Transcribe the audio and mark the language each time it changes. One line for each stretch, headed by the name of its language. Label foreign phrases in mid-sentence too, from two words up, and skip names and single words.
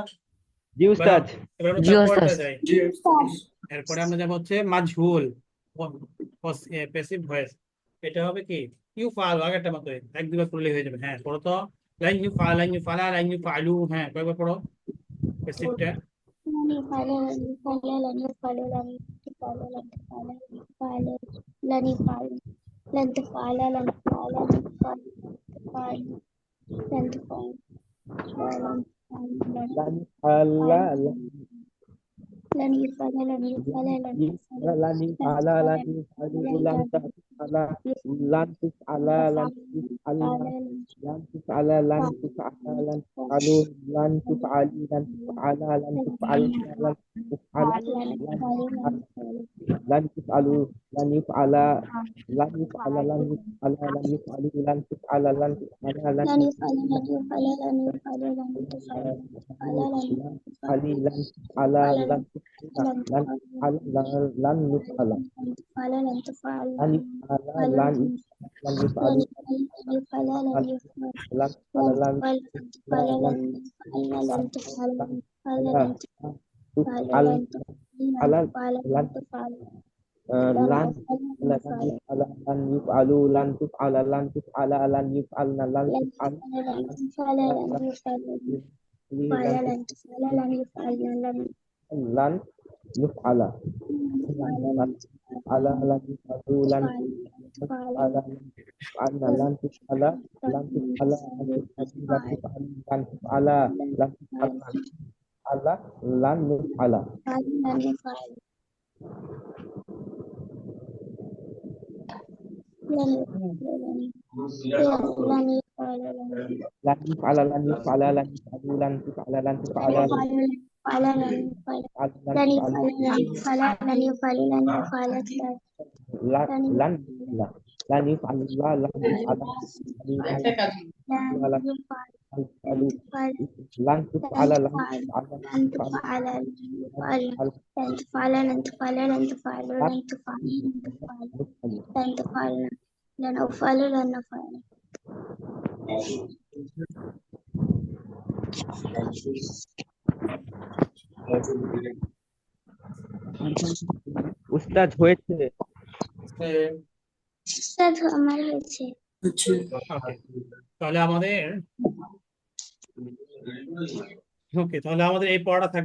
Bangla: জি উস্তাদ এবার আমরা জি তারপরটা ওস্তাদ। যাই। এরপরে আমরা যাবো হচ্ছে মাজহুল
English: passive voice.
Bangla: এটা হবে কি ইউ ফাল আগেরটা মতো এক দুবার পড়লে হয়ে যাবে। হ্যাঁ পড়ো তো,
Arabic: لن يفعل لن يفعلَ لن يفعلُ.
Bangla: হ্যাঁ কয়েকবার পড়ো প্যাসিভটা।
Arabic: لن يفعل لن يفعل لن يفعل لن تفعل لن تفعل لن يفعل لن تفعل لن تفعل لن تفعل لن تفعل لن تفعل lan يفعل لن يفعل لن يفعل لن يُفعَلَ لن يُفعَلُ لن تَفعَلَ لن تُفعَلَ لن تُفعَلْنَ لن تُفعَلَ لن تُفعَلَ لن تُفعَلُ لن تُفعَلِي لن تُفعَلَ لن تُفعَلْنَ لن تُفعَلَ لن تُفعَلُ لن يُفعَلَ لن يُفعَلَ لن يُفعَلَ لن يُفعَلُ لن تُفعَلَ لن تُفعَلَ لن لن يفعل لن يفعل لن يفعل لن تفعل تُفعَلِي لن تُفعَلَ لن تُفعَلَ لن يُفعَلَ لن تفعل لن تفعل لن يُفعَلَ لن يُفعَلُ لن يفعل لن يفعل لن تُفعَلَ لن لن تفعل لن تفعل لن tuf'al لن تفعل لن لن يُفعَلُ لن تُفعَلَ لن تُفعَلَ لن يُفعَلْنَ لن تُفعَل لن تفعل لن يفعل لن تفعل لن يفعل لن يُفعَلَ لا لن يُفعَلُ لن تُفعَلَ تُفعَلْنَ لن تُفعَلَ لن تُفعَلَ لن تُفعَلَ لن تُفعَلَ لا لن يُفعَلَ لن يفعل لن يفعل لن يُفعَلَ لن يُفعَلَ لن يُفعَلُ لن تُفعَلَ لن تُفعَلَ لن يفعل لن لن يُفعَلَ لن لن تُفعَلَ لن لن أفعل لن أفعل
Bangla: উস্তাদ হয়েছে আমার হয়েছে তাহলে আমাদের তাহলে আমাদের এই পড়াটা থাকবে।